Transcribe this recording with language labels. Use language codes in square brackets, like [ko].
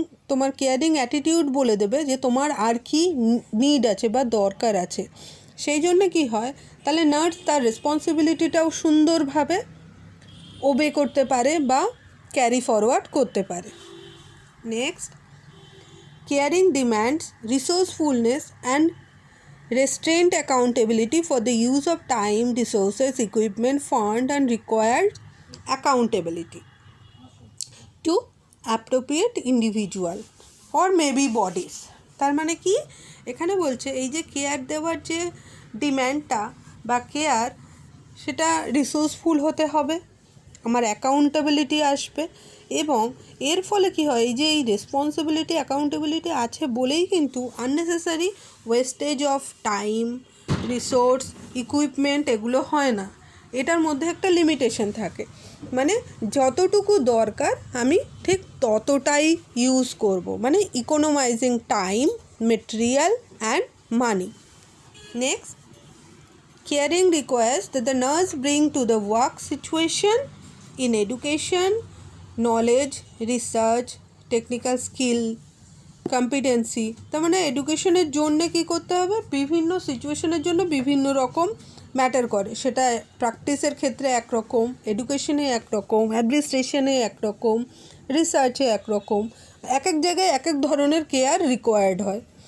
[bn] তোমার caring attitude বলে দেবে যে তোমার আর কি নিড আছে বা দরকার আছে। সেই জন্য কি হয়, তাহলে নার্স তার রেসপন্সিবিলিটিটাও সুন্দরভাবে ওবে করতে পারে বা ক্যারি ফরওয়ার্ড করতে পারে। [en] Next, caring demands resourcefulness and restraint accountability for the use of time, resources, equipment, fund and required accountability to appropriate individual or maybe bodies। [bn] তার মানে কি এখানে বলছে এই যে কেয়ার দেওয়ার যে ডিম্যান্ডটা বা কেয়ার, সেটা রিসোর্সফুল হতে হবে, আমার অ্যাকাউন্টেবিলিটি আসবে এবং এর ফলে কি হয়, এই যে এই রেসপন্সিবিলিটি অ্যাকাউন্টেবিলিটি আছে বলেই কিন্তু unnecessary wastage of time, resource, equipment এগুলো হয় না। এটার মধ্যে একটা লিমিটেশন থাকে, মানে যতটুকু দরকার আমি ঠিক ততটাই ইউজ করব, মানে [en] Economizing time, material and money. Next, caring requires that the nurse bring to the work situation in education, knowledge, research, technical skill, competency। [bn] তার মানে এডুকেশনের জন্য কী করতে হবে, বিভিন্ন সিচুয়েশনের জন্য বিভিন্ন রকম ম্যাটার করে। সেটা প্র্যাকটিসের ক্ষেত্রে একরকম, এডুকেশনে একরকম, অ্যাডমিনিস্ট্রেশনে একরকম, রিসার্চে একরকম, এক এক জায়গায় এক এক ধরনের কেয়ার রিকোয়ার্ড হয়।